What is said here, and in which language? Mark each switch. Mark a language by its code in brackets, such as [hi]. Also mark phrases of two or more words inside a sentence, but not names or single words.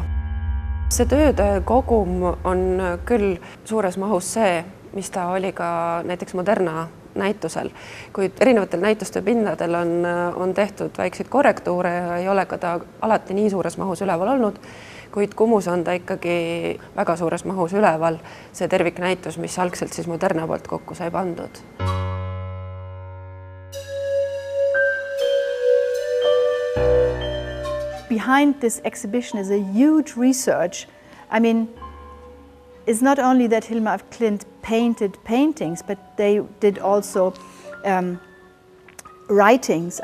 [et] See tööde kogum on küll suures mahus see, mis ta oli ka näiteks Moderna näitusel, kuid erinevatel näituste pindadel on tehtud väikseid korrektuure ja ei ole ka ta alati nii suures mahus üleval olnud, kuid Kumus on ta ikkagi väga suures mahus üleval, see terviknäitus, mis algselt siis Moderna poolt kokku sai pandud. [en] Behind this exhibition is a huge research. I mean, it's not only that Hilma af Klint painted paintings, but they did also writings.